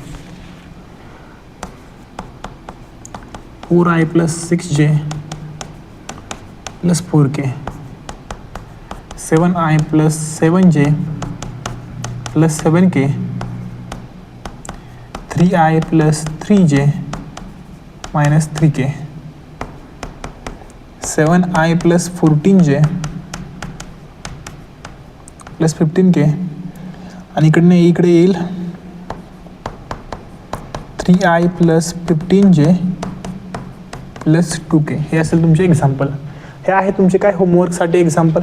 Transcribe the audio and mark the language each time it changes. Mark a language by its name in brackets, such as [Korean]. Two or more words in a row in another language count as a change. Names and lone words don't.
[Marathi] 4i + 6j + 4k. 7i + 7j + 7k. 3i + 3j - 3k. 7i + 14j + 15k. आणि इकडे येईल 3i + 15j + 2k. हे असेल तुमचे एक्झाम्पल. हे आहे तुमचे काय होमवर्कसाठी एक्झाम्पल.